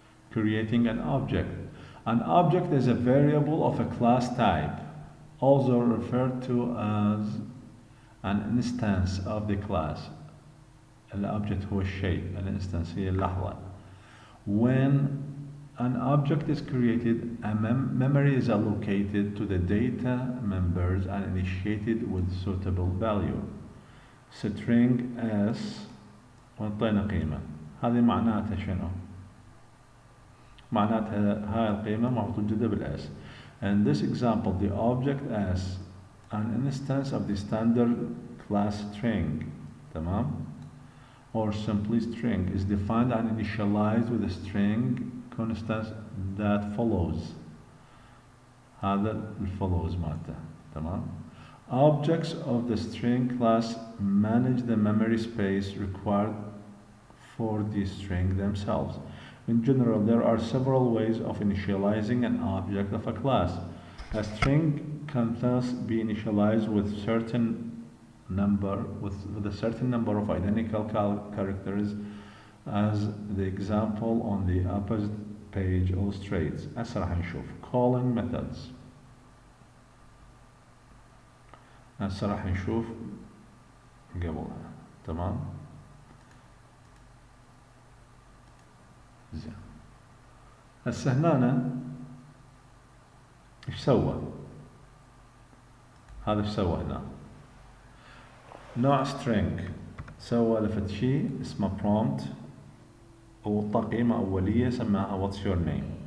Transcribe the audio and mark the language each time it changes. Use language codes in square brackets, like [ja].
[en] Creating an object. An object is a variable of a class type, also referred to as an instance of the class. [ar] الobject هو الشيء، الانستنس هي اللحظة. [en] When an object is created, a memory is allocated to the data members and initiated with suitable value. [ar] String s وانطينا قيمة. هذه معناتها شنو؟ معناتها هاي القيمة موجودة بالاس. [en] In this example, the object s, an instance of the standard class string, [ar] تمام? [en] Or simply string, is defined and initialized with a string constant that follows. [ar] هذا follows مالته. تمام. [en] Objects of the string class manage the memory space required for the string themselves. In general, there are several ways of initializing an object of a class. A string can thus be initialized with a certain number of identical characters, as the example on the opposite page illustrates. [ar] هسه راح نشوف calling methods. هسه راح نشوف قبلها. تمام. زين. هسه هنا ايش سوى؟ هذا ايش سوى هنا؟ نوع string سوى لفت شيء اسمه prompt وطا قيمة أولية سماها [en] what's your name.